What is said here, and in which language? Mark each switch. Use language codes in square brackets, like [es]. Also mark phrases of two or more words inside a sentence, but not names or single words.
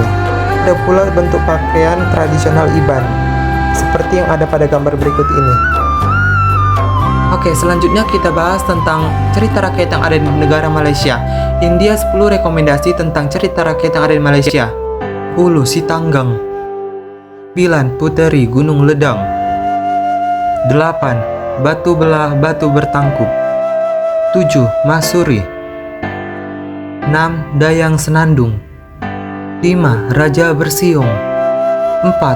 [id] Ada pula bentuk pakaian tradisional Iban, seperti yang ada pada gambar berikut ini. Oke, selanjutnya kita bahas tentang cerita rakyat yang ada di negara Malaysia. India 10 rekomendasi tentang cerita rakyat yang ada di Malaysia. 10. Sitanggang. 9. Puteri Gunung Ledang. 8. Batu Belah Batu Bertangkup. 7. Masuri. 6. Dayang Senandung. 5. Raja Bersiung. 4.